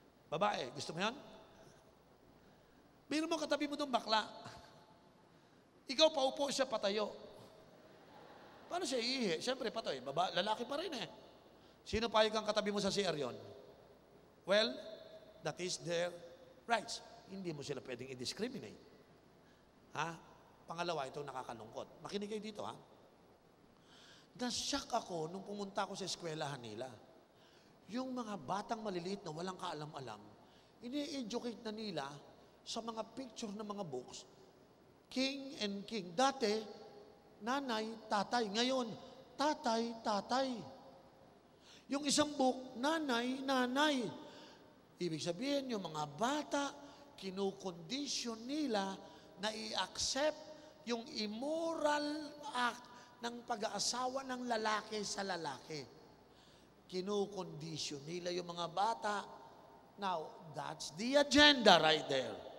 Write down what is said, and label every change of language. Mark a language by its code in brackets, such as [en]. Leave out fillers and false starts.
[tl] Babae, gusto mo yan? Biro mo katabi mo doon bakla. Ikaw paupo siya patayo. Paano siya iihi? Siyempre patay. Lalaki pa rin eh. Sino payag ang katabi mo sa CR yun? [en] Well, that is their rights. [tl] Hindi mo sila pwedeng i-discriminate. Ha? Pangalawa, itong nakakalungkot. Makinig kayo dito ha. Na-shock ako nung pumunta ako sa eskwelahan nila. Yung mga batang maliliit na walang kaalam-alam, ini-educate na nila sa mga picture ng mga books, king and king. Dati, nanay, tatay. Ngayon, tatay, tatay. Yung isang book, nanay, nanay. Ibig sabihin, yung mga bata, kinukondisyon nila na i-accept yung immoral act ng pag-aasawa ng lalaki sa lalaki. Kinukondisyon nila yung mga bata. [en] Now, that's the agenda right there.